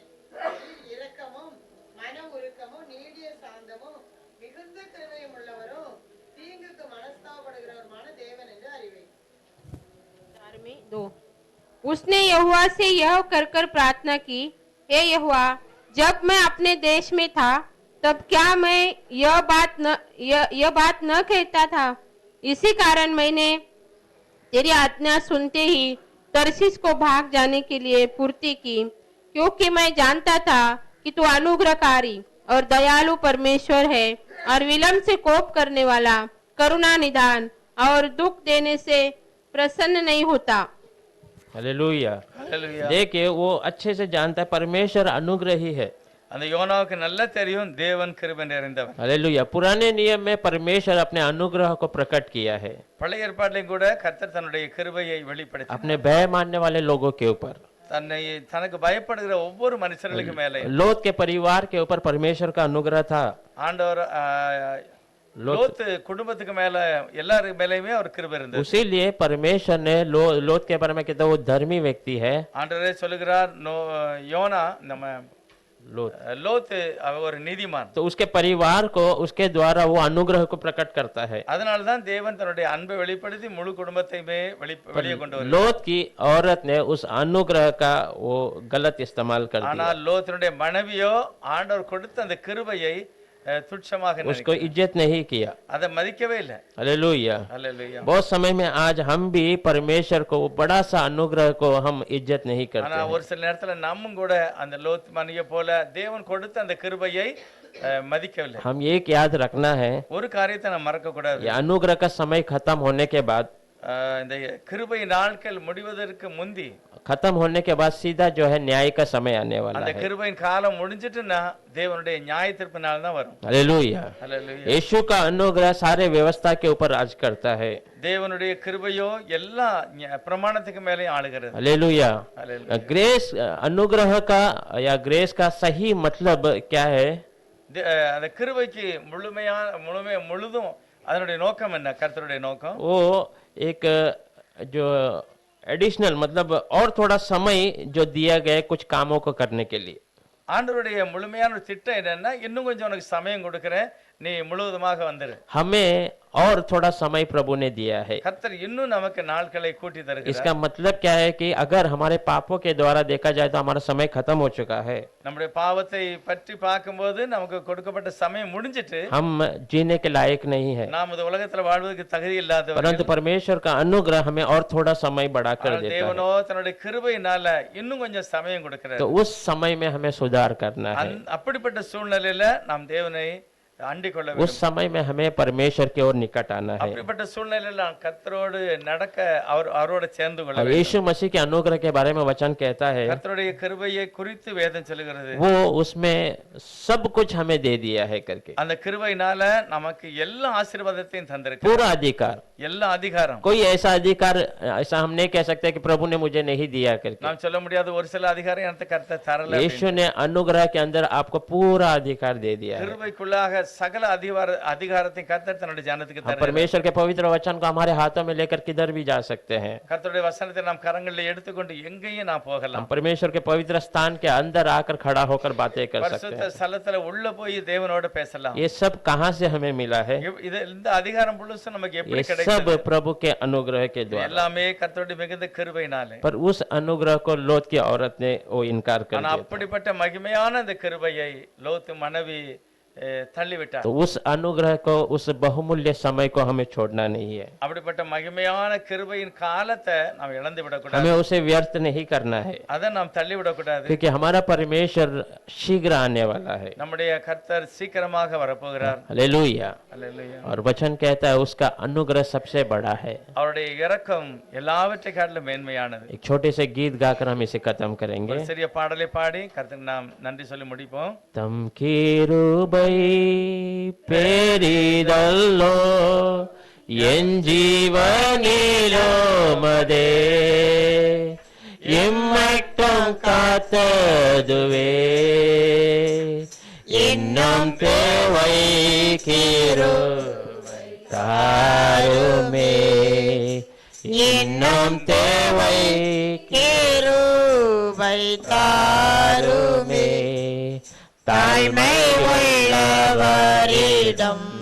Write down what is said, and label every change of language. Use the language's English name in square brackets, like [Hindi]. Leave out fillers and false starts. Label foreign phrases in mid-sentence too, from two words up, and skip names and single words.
[Tamil] இரக்கமும் மன உருக்கமும் நீடிய சாந்தமும் மிகுந்த கிருபையும் உள்ளவரும் தீங்குக்கு மனஸ்தாபப்படுகிறவருமான தேவன் என்று அறிவேன். [Hindi] 4:2 उसने यहोवा से यह कर प्रार्थना की, हे यहोवा, जब मैं अपने देश में था तब क्या मैं यह बात न कहता था? इसी कारण मैंने तेरी आज्ञा सुनते ही तरसीस को भाग जाने के लिए पूर्ति की, क्योंकि मैं जानता था कि तू अनुग्रहकारी और दयालु परमेश्वर है और विलम्ब से कोप करने वाला, करुणा निदान और दुख देने से प्रसन्न नहीं होता। हालेलुया। [Tamil] ஹல்லேலூயா. [Hindi] देखिए वो अच्छे से जानता है परमेश्वर अनुग्रही है। [Tamil] அந்த யோனாவுக்கு நல்லா தெரியும் தேவன் கிருபை நிறைந்தவர். [Hindi] हालेलुया। पुराने नियम में परमेश्वर अपने अनुग्रह को प्रकट किया है [Tamil] பழைய ஏற்பாட்டிலும் கூட கர்த்தர் தன்னுடைய கிருபையை வெளிப்படுத்தி [Hindi] अपने भय मानने वाले लोगों के ऊपर। [Tamil] தனக்கு பயப்படுகிற ஒவ்வொரு மனுஷர்களுக்கு மேலே [Hindi] लोत के परिवार के ऊपर परमेश्वर का अनुग्रह था। [Tamil] ஆண்டவர் லோத் குடும்பத்துக்கு மேல எல்லாரு மேலயுமே அவர் கிருபை இருந்தது. [Hindi] उसीलिए परमेश्वर ने लोत के बारे में कहता है वो धर्मी व्यक्ति है। [Tamil] ஆண்டவரே சொல்லுகிறார், யோனா நம்ம [Hindi] लोत [Tamil] லோத் அவர் ஒரு நீதிமான். [Hindi] तो उसके परिवार को उसके द्वारा वो अनुग्रह को प्रकट करता है। [Tamil] அதனால தான் தேவன் தன்னுடைய அன்பை வெளிப்படுத்தி முழு குடும்பத்தையுமே வெளியே கொண்டு வந்தார். [Hindi] लोत की औरत ने उस अनुग्रह का वो गलत इस्तेमाल कर दिया। [Tamil] ஆனால் லோத்தினுடைய மனைவியோ ஆண்டவர் கொடுத்த அந்த கிருபையை तुच्छமாக [Hindi] उसको इज्जत नहीं किया। [Tamil] அதை மதிக்கவே இல்லை. [Hindi] हालेलुया। [Tamil] ஹல்லேலூயா. [Hindi] बहुत समय में आज हम भी परमेश्वर को बड़ा सा अनुग्रह को हम इज्जत नहीं करते [Tamil] ஆனா [Hindi] हैं। [Tamil] ஒரு சில நேரத்துல நம்மும் கூட அந்த லோத் மனைவியை போல தேவன் கொடுத்த அந்த கிருபையை மதிக்கவில்லை. [Hindi] हम एक याद रखना है, [Tamil] ஒரு காரியத்தை நம்ம மறக்க கூடாது. [Hindi] ये अनुग्रह का समय खत्म होने के बाद [Tamil] இந்த கிருபை நாட்கள் முடிவதற்கு முந்தி [Hindi] खत्म होने के बाद सीधा जो है न्याय का समय आने वाला [Tamil] அந்த [Hindi] है। [Tamil] கிருபையின் காலம் முடிஞ்சிட்டுனா தேவனுடைய நியாய தீர்ப்பு நாள் தான் வரும். [Hindi] हालेलुया। [Tamil] ஹல்லேலூயா. [Hindi] यीशु का अनुग्रह सारे व्यवस्था के ऊपर राज करता है। [Tamil] தேவனுடைய கிருபையோ எல்லா பிரமாணத்துக்கு மேலே ஆளுகிறது. [Hindi] हालेलुया। [Tamil] ஹல்லேலூயா. [Hindi] ग्रेस अनुग्रह का या ग्रेस का सही मतलब क्या है? [Tamil] அந்த கிருபைக்கு முழுதும் அதனுடைய நோக்கம் என்ன? கர்த்தருடைய நோக்கம் [Hindi] वो एक जो एडिशनल मतलब और थोड़ा समय जो दिया गया कुछ कामों को करने के लिए। [Tamil] ஆண்டவருடைய முழுமையான திட்டம் என்னன்னா, இன்னும் கொஞ்சம் உனக்கு சமயம் கொடுக்கிறேன், நீ முழுவதுமாக வந்துரு. [Hindi] हमें और थोड़ा समय प्रभु ने दिया है। [Tamil] கர்த்தர் இன்னும் நமக்கு நாட்களை கூட்டி தருகிறார். [Hindi] इसका मतलब क्या है कि अगर हमारे पापों के द्वारा देखा जाए तो हमारा समय खत्म हो चुका है। [Tamil] நம்முடைய பாவத்தை பற்றி பார்க்கும்போது நமக்கு கொடுக்கப்பட்ட சமயம் முடிஞ்சிட்டு [Hindi] हम जीने के लायक नहीं है, [Tamil] நாம் இந்த உலகத்துல வாழ்வதற்கு தகுதி இல்லாதவர்கள். [Hindi] परंतु परमेश्वर का अनुग्रह हमें और थोड़ा समय बढ़ा कर [Tamil] ஆனால் [Hindi] देता [Tamil] தேவனோ தன்னுடைய கிருபையினால இன்னும் கொஞ்சம் சமயம் [Hindi] है। [Tamil] கொடுக்கிறார். [Hindi] तो उस समय में हमें सुधार करना है। [Tamil] அப்படிப்பட்ட சூழ்நிலையில நாம் தேவனை அண்டிக் கொள்ள [Hindi] उस समय में हमें परमेश्वर की ओर निकट आना है। [Tamil] அப்படிப்பட்ட சூழ்நிலையில நாம் கர்த்தரோடு நடக்க அவரோட சேர்ந்து கொள்ள [Hindi] और [Tamil] வேண்டும். [Hindi] यीशु मसीह के अनुग्रह के बारे में वचन कहता है [Tamil] கர்த்தருடைய கிருபையை குறித்து வேதம் சொல்கிறது, [Hindi] वो उसमें सब कुछ हमें दे दिया है करके, [Tamil] அந்த கிருபையினால நமக்கு எல்லா ஆசீர்வாதத்தையும் தந்திருக்கு, [Hindi] पूरा अधिकार। [Tamil] எல்லா அதிகாரம். [Hindi] कोई ऐसा अधिकार ऐसा हम नहीं कह सकते कि प्रभु ने मुझे नहीं दिया करके। [Tamil] நாம் சொல்ல முடியாத ஒரு சில அதிகாரம் எனக்கு கர்த்தர் தரல. [Hindi] यीशु ने अनुग्रह के अंदर आपको पूरा अधिकार दे दिया है। [Tamil] கிருபைக்குள்ளாக சகல அதிகாரத்தையும் கர்த்தர் தன்னுடைய ஜனத்துக்கு [Hindi] हम [Tamil] தருகிறார். [Hindi] परमेश्वर के पवित्र वचन को हमारे हाथों में लेकर किधर भी जा सकते हैं। [Tamil] கர்த்தருடைய வசனத்தை நாம் கரங்களில் எடுத்துக்கொண்டு எங்கேயும் நாம் [Hindi] हम [Tamil] போகலாம். [Hindi] परमेश्वर के पवित्र स्थान के अंदर आकर खड़ा होकर बातें कर सकते [Tamil] பரிசுத்த [Hindi] हैं। [Tamil] ஸ்தலத்துல உள்ள போய் தேவனோட பேசலாம். [Hindi] ये सब कहाँ से हमें मिला है? [Tamil] இது இந்த அதிகாரம் முழுசும் நமக்கு [Hindi] ये [Tamil] எப்படி [Hindi] सब [Tamil] கிடைச்சது? [Hindi] प्रभु के अनुग्रह के द्वारा। [Tamil] எல்லாமே கர்த்தருடைய மிகுந்த கிருபையினாலே. [Hindi] पर उस अनुग्रह को लोत की औरत ने वो इनकार कर [Tamil] ஆனா [Hindi] दिया। [Tamil] அப்படிப்பட்ட மகிமையான இந்த கிருபையை லோத்து மனைவி தள்ளிவிட்டார். [Hindi] तो उस अनुग्रह को, उस बहुमूल्य समय को हमें छोड़ना नहीं है। [Tamil] அப்படிப்பட்ட மகிமையான கிருபையின் காலத்தை நாம் இழந்து விடக்கூடாது. [Hindi] हमें उसे व्यर्थ नहीं करना है, [Tamil] அதை நாம் தள்ளி விடக்கூடாது. [Hindi] क्योंकि हमारा परमेश्वर शीघ्र आने वाला है। [Tamil] நம்முடைய கர்த்தர் சீக்கிரமாக வரப்போகிறார். [Hindi] हालेलुया। [Tamil] அல்லேலூயா. [Hindi] और वचन कहता है उसका अनुग्रह सबसे बड़ा है। [Tamil] அவருடைய இரக்கம் எல்லாவற்றை காட்டிலும் மேன்மையானது. [Hindi] एक छोटे से गीत गाकर हम इसे खत्म करेंगे। [Tamil] ஒரு சிறிய பாடலை பாடி கர்த்தருக்கு நாம் நன்றி சொல்லி முடிப்போம். தம் கிருபை பெரிதல்லோ என் ஜீவனிலோ மதே எம்மட்டும் காத்ததுவே இன்னும் தேவை கிருபை தாருமே இன்னும் தேவை கிருபை தாருமே தாய்மை உள்ளவரிடம்